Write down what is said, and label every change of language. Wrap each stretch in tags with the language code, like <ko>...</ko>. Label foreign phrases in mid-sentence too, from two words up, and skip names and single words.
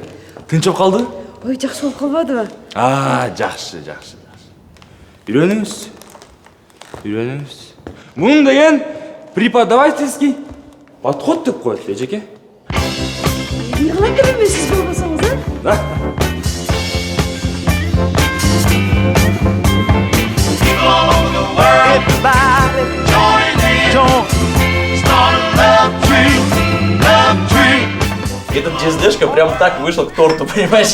<ky>Тынчып калды? Ой, жакшы болуп калбадыбы? Жакшы. Үйрөнүңүз. Мун деген</ky> <ru>преподавательский подход</ru> <ky>деп коет, эжеке. Эмне кылат деп эми сиз болбосоңуз,</ky> <ru>Этот GSD-шка прям так вышел к торту, понимаешь?</ru>